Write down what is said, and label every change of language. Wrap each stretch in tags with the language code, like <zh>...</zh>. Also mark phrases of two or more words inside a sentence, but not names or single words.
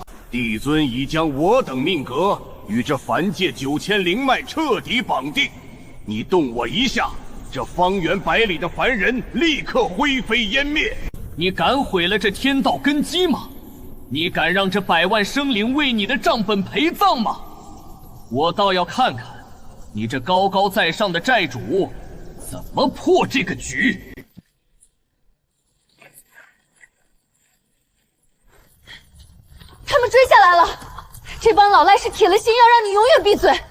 <zh>帝尊已將我等命格與這凡界9000靈脈徹底綁定，你動我一下，這方圓百里的凡人立刻灰飛煙滅。你敢毀了這天道根基嗎？你敢讓這100萬生靈為你的賬本陪葬嗎？我倒要看看你這高高在上的債主怎麼破這個局。他們追下來了，這幫老賴是鐵了心要讓你永遠閉嘴。</zh>